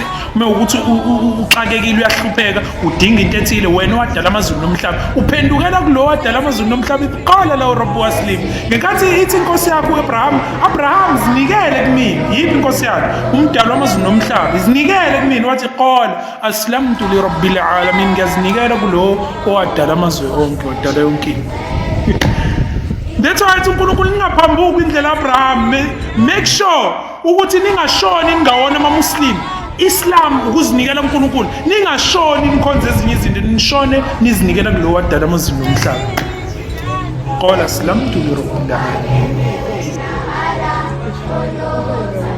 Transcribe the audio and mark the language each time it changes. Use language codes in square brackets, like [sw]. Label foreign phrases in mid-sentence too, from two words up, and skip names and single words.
[zu] Uma ukuthi uxakekile uyahlupheka udinga into ethile wena owadala amazulu nomhlaba uphendukela kulo wadala amazulu nomhlaba iqala lawo [ar] ربه أسلم. [zu] Ngenkathi ithi inkosi yakho Abraham zinikele kumina. Yiphi inkosi yakho? Umdala wamazulu nomhlaba zinikele kumina. [ar] Wathi قال أسلمت لرب العالمين. [zu] Ngiyazinikela kulo owadala amazwe onke wadala yonke into. [en] That's why [zu] uNkulunkulu ningaphambuki indlela Abraham. [en] Make sure [zu] ukuthi ningashoni ningawona ama-Muslim. Islam ukuzinikela uNkulunkulu. Ningashoni nikhonze ezinye izinto nishone nizinikela kulo wadala amazulu nomhlaba. [ar] قال أسلمت لرب العالمين.